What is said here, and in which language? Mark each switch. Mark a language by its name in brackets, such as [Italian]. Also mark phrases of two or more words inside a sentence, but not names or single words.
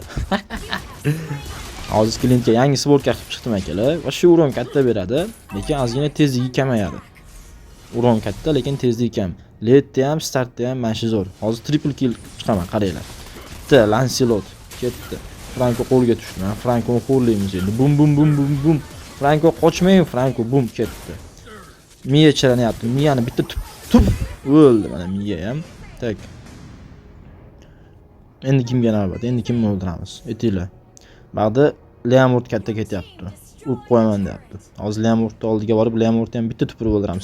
[Uzbek] Hozir klientga yangi svorka qilib chiqdim akalar. Va shu uron katta beradi, lekin ozgina tezligi kamayadi. Uron katta, lekin tezligi kam. Letda ham, startda ham mana shu zo'r. Hozir [English] triple kill [Uzbek] chiqaman, qaranglar. Bitta Lancelot ketdi. Franko qo'lga tushdi. Men Frankoni xo'rlaymiz endi. Bum bum bum bum bum. Franko qochmang, Franko bum ketdi. Miya chiranyapti. Miyani bitta tuf o'ldi mana miya ham. Tak. Endi kimga navbat? Endi kimni o'ldiramiz? Aytinglar. Ba'da Leamort katta ketyapti. Urib qo'yaman deyapti. Hozir Leamortni oldiga borib, Leamortni ham bitta tupurib o'ldiramiz.